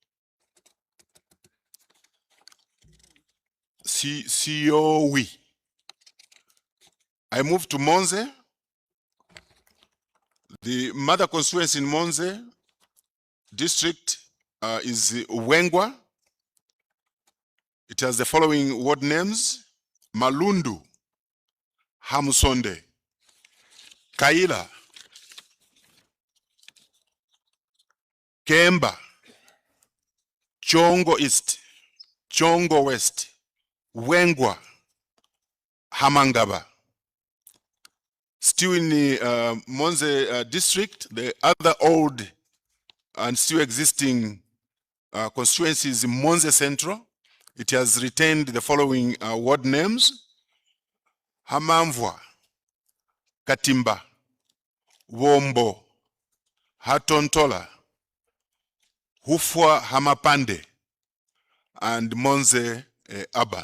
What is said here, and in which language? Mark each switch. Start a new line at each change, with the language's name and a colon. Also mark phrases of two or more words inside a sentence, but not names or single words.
English: Siyowi. I move to Monze. The mother constituency in Monze district is Wengwa. It has the following ward names: Malundu, Hamusonde, Kaila, Kemba, Chongo East, Chongo West, Wengwa, Hamangaba. Still in the Monze district, the other old and still existing constituencies in Monze Central. It has retained the following ward names: Hamamvwa, Katimba, Wombo, Hatontola, Hufwa Hamapande, and Monze Urban.